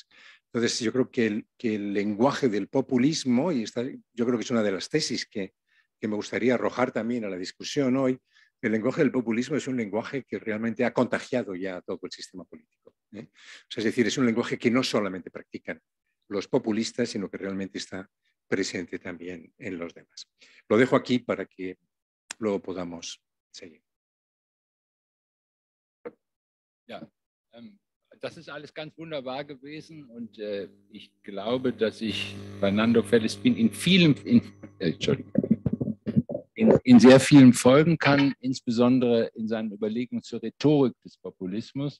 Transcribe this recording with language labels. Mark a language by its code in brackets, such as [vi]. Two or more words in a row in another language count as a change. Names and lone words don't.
[es] Entonces, yo creo que el lenguaje del populismo, y yo creo que es una de las tesis que me gustaría arrojar también a la discusión hoy, el lenguaje del populismo es un lenguaje que realmente ha contagiado ya todo el sistema político, ¿eh? O sea, es decir, es un lenguaje que no solamente practican los populistas, sino que realmente está presente también en los demás. Lo dejo aquí para que luego podamos seguir. [de] Ja, das ist alles ganz wunderbar gewesen und ich glaube, dass ich Fernando Feliz-Pin in sehr vielen folgen kann, insbesondere in seinen Überlegungen zur Rhetorik des Populismus.